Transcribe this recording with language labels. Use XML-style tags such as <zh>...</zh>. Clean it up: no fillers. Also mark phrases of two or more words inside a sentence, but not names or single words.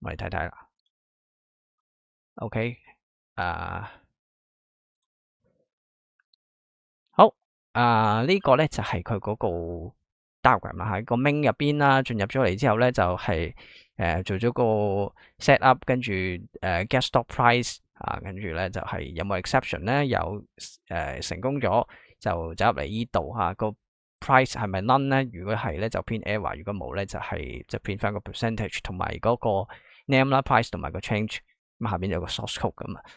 <yue>我哋睇睇啦。OK，好，呢個咧就係佢嗰個 diagram 啦，喺個 main 入邊啦，進入咗嚟之後咧就係做咗個</yue> <en>set up，</en> <yue>跟住</yue> <en>get stop price</en> <yue>跟住咧就係有冇 exception 咧，有成功咗就走入嚟呢度個 price 係咪 none 咧？如果係咧就編 error，如果冇咧就係即係編翻個 percentage 同埋嗰個 name 啦 price 同埋個 change，咁下邊有個</yue> <en>source code</en> <yue>噶嘛。</yue>